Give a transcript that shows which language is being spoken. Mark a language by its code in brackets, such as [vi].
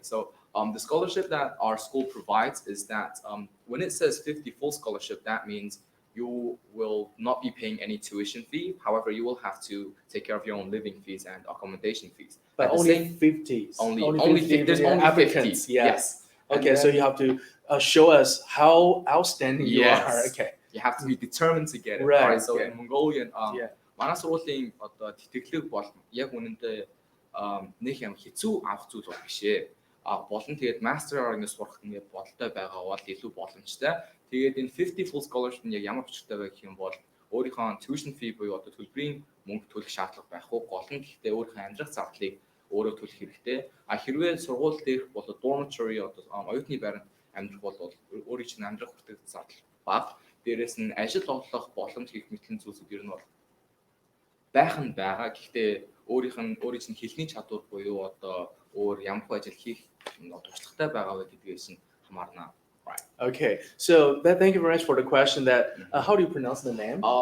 [en] So the scholarship that our school provides is that when it says 50 full scholarship, that means you will not be paying any tuition fee. However, you will have to take care of your own living fees and accommodation fees. But only 50. Only 50. There's only applicants. 50. Yes. Okay, then, so you have to show us how outstanding you are. Okay. You have to be determined to get it. Right. Alright, so in Mongolian, [mn] манай сургуулийн одоо тэтгэлэг бол яг үнэндээ нэг юм хэцүү авах зүйл бол биш ээ. Болон тэгээд master-аар ингэ сурах нэг бодолтой байгаа бол илүү боломжтой. Тэгээд энэ 50 [en] full scholarship [mn] нь яг ямар учиртай вэ гэх юм бол өөрийнхөө [en] tuition fee [mn] буюу одоо төлбөрийн мөнгө төлөх шаардлага байхгүй. Гол нь гэхдээ өөрийнхөө амьдрах зардлыг өөрөө төлөх хэрэгтэй. Хэрвээ сургууль дээрх бол dormitory одоо оюутны байранд амьдрах бол өөрийн чинь амьдрах хүртэх зардал бага. Дээрээс нь ажил олох боломж гэх мэтлэн зүйлсүүд ер нь бол байх нь байгаа. Гэхдээ өөрийн чинь хэлний чадвар буюу одоо өөр ямар ажил хийх туршлагатай байгаа вэ гэдгээс нь хамаарна. [en] Right. Okay. So thank you very much for the question. That how do you pronounce the name?